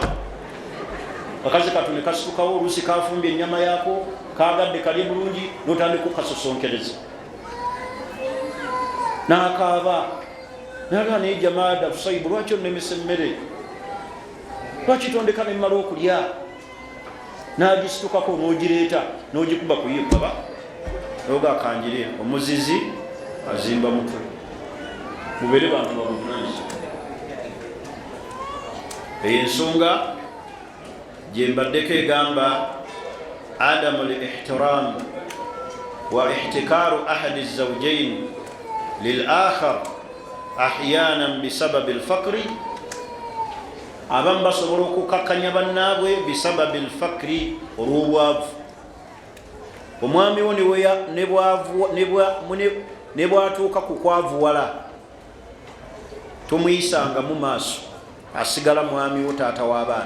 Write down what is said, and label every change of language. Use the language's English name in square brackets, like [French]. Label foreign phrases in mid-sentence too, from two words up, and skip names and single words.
[Ganda] Akazi kattu ne kasitukawo oluusi kafumbye ennyama yaako kagadde kalye bulungi n'otandika okukasosonkereza n'akaaba nagaa naye jamaada Kusaibu lwaki onnemesa emmere lwaki tondeka nemmala okulya n'agistukako n'ogireeta n'ogikuba ku yiyo paba oga akanjire omuzizi azimba mutwe. Mubeere bantu babuvunaanyizibwa. Eyo ensonga gye mbaddeko egamba [Arabic] عدم الاحترام واحتقار أحد الزوجين للآخر أحيانا بسبب الفقر. [Ganda] Abamu basobola okukakkanya bannaabwe [Arabic] بسبب الفقر, [Ganda] olw'obwavu. Omwami wo ne bwatuuka ku kwavuwala tomuyisanga mu maaso, asigala mwami wo taata w'abaana.